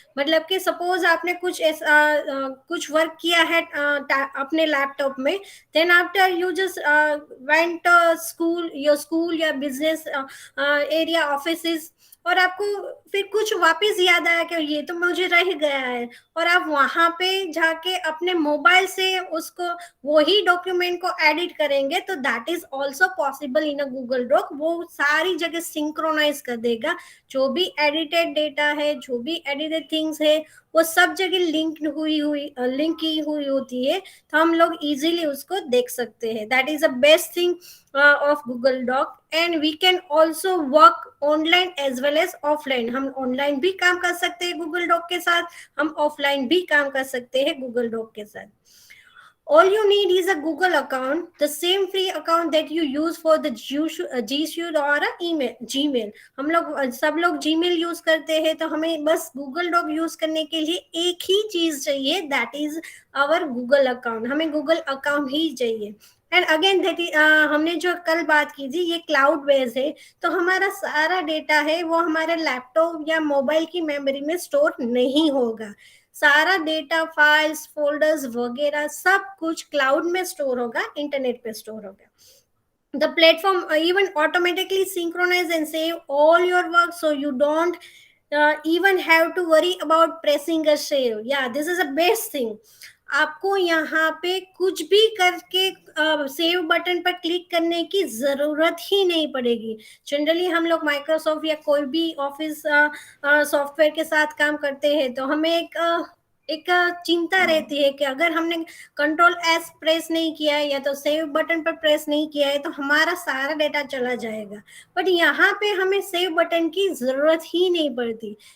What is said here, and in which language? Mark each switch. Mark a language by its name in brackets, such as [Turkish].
[Hindi] मतलब कि सपोज आपने कुछ वर्क किया है अपने लैपटॉप में, [English] then after you just went school [Hindi] या बिजनेस एरिया ऑफिसेस, और आपको फिर कुछ वापस याद आया कि ये तो मुझे रह गया है, और आप वहां पे जाके अपने मोबाइल से उसको वही डॉक्यूमेंट को एडिट करेंगे, तो [English] That is also possible in a Google doc. [Hindi] वो सारी जगह सिंक्रोनाइज कर देगा. जो भी एडिटेड डेटा है, जो भी एडिटेड थिंग्स है, वो सब जगह लिंक की हुई होती है, तो हम लोग इजीली उसको देख सकते हैं. [English] That is the best thing of Google Doc. And we can also work online as well as offline. [Hindi] हम ऑनलाइन भी काम कर सकते हैं Google Doc के साथ, हम ऑफलाइन भी काम कर सकते हैं Google Doc के साथ. [English] All you need is a Google account, the same free account that you use for the G Suite or Gmail. [Hindi] हम लोग सब लोग Gmail यूज करते हैं, तो हमें बस Google Doc यूज करने के लिए एक ही चीज चाहिए, [English] that is our Google account. [Hindi] हमें Google account ही चाहिए. एंड अगेन हमने जो कल बात की थी, ये क्लाउड बेस्ड है, तो हमारा सारा डेटा है वो हमारे लैपटॉप या मोबाइल की मेमोरी में स्टोर नहीं होगा. सारा डेटा, फाइल्स, फोल्डर्स वगैरह सब कुछ क्लाउड में स्टोर होगा, इंटरनेट पे स्टोर होगा. [English] The platform even automatically synchronize and save all your work, so you don't even have to worry about pressing a save. Yeah, this is a best thing. [Hindi] आपको यहाँ पे कुछ भी करके सेव बटन पर click करने की जरूरत ही नहीं पड़ेगी. जनरली हम लोग माइक्रोसॉफ्ट या कोई भी ऑफिस सॉफ्टवेयर के साथ काम करते हैं, तो हमें एक चिंता रहती है कि अगर हमने कंट्रोल एस प्रेस नहीं किया है या तो सेव बटन पर प्रेस नहीं किया है, तो हमारा सारा डेटा चला जाएगा. बट यहाँ पे हमें सेव बटन की जरूरत ही नहीं पड़ती,